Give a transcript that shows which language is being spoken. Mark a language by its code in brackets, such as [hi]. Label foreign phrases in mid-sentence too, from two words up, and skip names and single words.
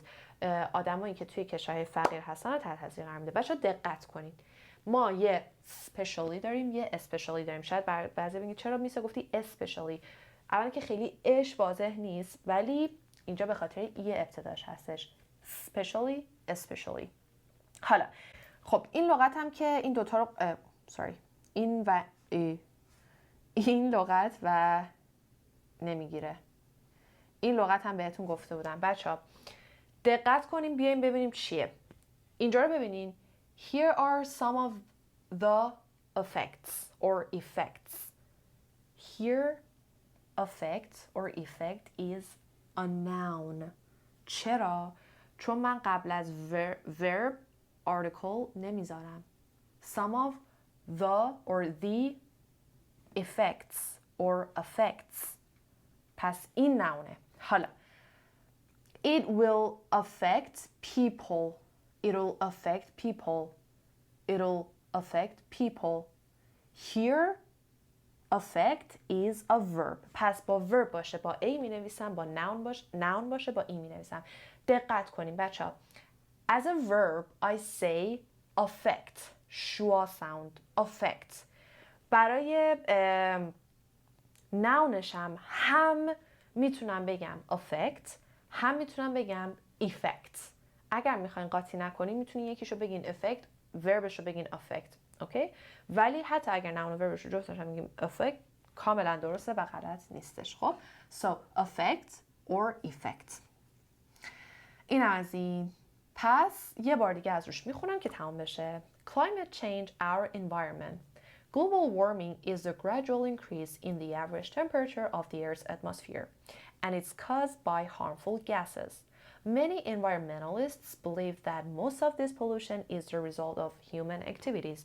[fa] آدمایی که توی کشورهای فقیر هستن تحت تاثیر قرار میده. بچه‌ها دقت کنید. ما یه specially داریم، یه especially داریم. شاید بعضی بگید چرا میشه گفتی especially؟ اولا که خیلی اش واضح نیست، ولی اینجا به خاطر ای ابتداش هستش. [en] Specially, especially. [fa] حالا خب این لغت هم که این دوتا رو این و این لغت و نمیگیره. این لغت هم بهتون گفته بودم. بچه‌ها دقت کنیم بیایم ببینیم چیه. اینجا رو ببینین. [en] Here are some of the effects or effects. Here effect or effect is a noun. [fa] چرا؟ چون من قبل از verb article نمیذارم. [en] Some of the or the effects or effects. [fa] پس این نونه. حالا [en] it will affect people. It'll affect people. It'll affect people. Here affect is a verb. [fa] پس با verb باشه با a می نویسم، با noun باشه با e می نویسم. دقت کنیم بچه ها. [en] As a verb I say affect. schwa sound. affect. [fa] برای nounش هم میتونم بگم affect، هم میتونم بگم effect. اگر میخواین قاطی نکنین میتونین یکیشو بگین effect، verbشو بگین affect. اوکی؟ ولی حتی اگر noun و verbش رو جفتش هم میگیم affect کاملا درسته و غلط نیستش. [en] خب so affect or effect. [fa] این از این. پس یه بار دیگه از روش میخونم که تمام بشه. [en] Climate change our environment. Global warming is the gradual increase in the average temperature of the Earth's atmosphere, and it's caused by harmful gases. Many environmentalists believe that most of this pollution is the result of human activities.